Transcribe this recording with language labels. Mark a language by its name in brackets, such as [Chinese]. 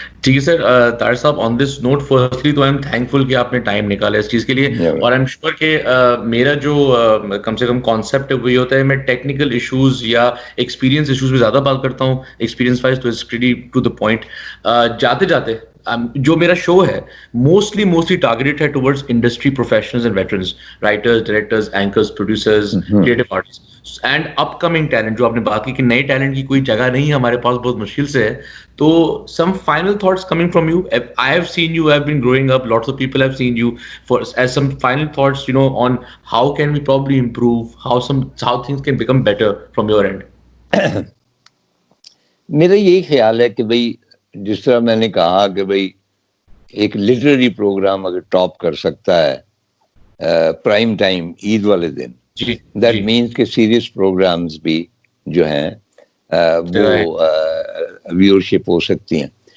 [Urdu] ٹھیک ہے سر, طاہر صاحب [English] on this note firstly [Urdu] تو [English] I am thankful [Urdu] کہ آپ نے ٹائم نکالا اس چیز کے لیے, اور [English] I am sure [Urdu] کہ میرا جو کم سے کم کانسیپٹ ہے وہی ہوتا ہے, میں ٹیکنیکل ایشوز یا ایکسپیرینس ایشوز پہ زیادہ بات کرتا ہوں, ایکسپیرینس وائز تو [English] It's pretty to the point. [Urdu] جاتے جاتے جو میرا شو ہے [English] Mostly targeted ہے towards industry professionals and veterans, writers, directors, anchors, producers, creative artist and up coming talent. [Urdu] جو آپ نے بات کی کہ نئے ٹیلنٹ کی کوئی جگہ نہیں ہمارے پاس, بہت مشکل سے ہے. تو [English] some final thoughts coming from you. I have seen you have been growing up, lots of people have seen you, for as some final thoughts on how can we probably improve, how things can become better from your end. [Urdu] میرا یہی خیال ہے کہ بھائی جس طرح میں نے کہا کہ بھائی ایک لٹریری پروگرام اگر ٹاپ کر سکتا ہے پرائم ٹائم عید والے دن, [English] that means [Urdu] کہ سیریس پروگرامز بھی جو ہیں وہ ویورشپ ہو سکتی ہیں.